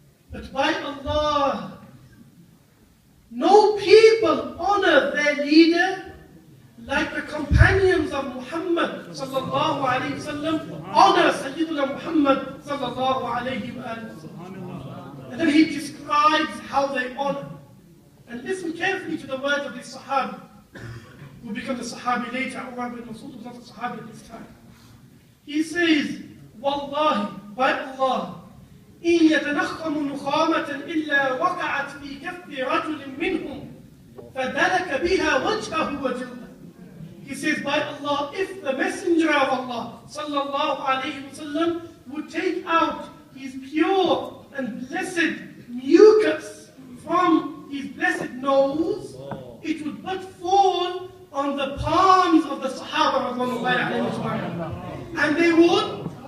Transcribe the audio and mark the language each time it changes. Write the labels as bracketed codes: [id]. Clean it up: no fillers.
[en] But by Allah, no people honor their leader like the companions of Muhammad sallallahu alayhi wa sallam honor Sayyidina Muhammad sallallahu alayhi wa sallam. And then he describes how they honor. And listen carefully to the words of this Sahabi, who became the Sahabi later. Umar ibn Mas'ud was not a Sahabi at this time. He says, [ar] Wallahi, [en] by Allah, [ar] إن يتنخم نخامة إلا وقعت في كف رجل منهم فدلك بها وجهه وجلده. [en] He says, by Allah, if the Messenger of Allah sallallahu alayhi wa sallam would take out his pure and blessed mucus from his blessed nose, it would but fall on the palms of the Sahaba radhiyallahu anhum, and they would